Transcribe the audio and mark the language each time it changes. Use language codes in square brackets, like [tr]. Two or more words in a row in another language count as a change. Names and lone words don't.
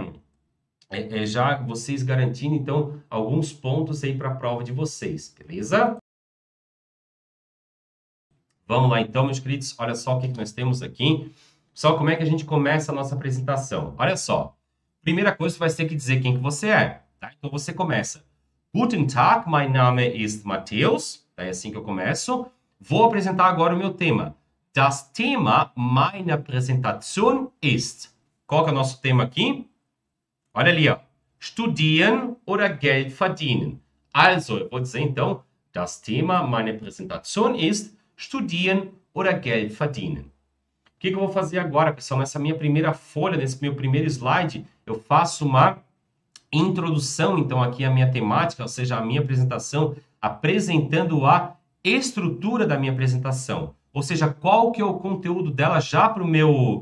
[pt] já vocês garantindo, então, alguns pontos aí para a prova de vocês, beleza? Vamos lá então, meus queridos, olha só o que nós temos aqui. Pessoal, como é que a gente começa a nossa apresentação? Olha só, primeira coisa, você vai ter que dizer quem que você é, tá? Então, você começa. [de] Guten Tag, mein Name ist Matheus. [pt] É assim que eu começo. Vou apresentar agora o meu tema. [de] Das Thema meiner Präsentation ist. [pt] Qual que é o nosso tema aqui? Olha ali, ó. [de] Studieren oder Geld verdienen. Also, [pt] eu vou dizer então, [de] das Thema meiner Präsentation ist Studieren oder Geld verdienen. [pt] O que eu vou fazer agora, pessoal? Nessa minha primeira folha, nesse meu primeiro slide, eu faço uma introdução, então, aqui à minha temática, ou seja, a minha apresentação, apresentando a estrutura da minha apresentação. Ou seja, qual que é o conteúdo dela já para o meu...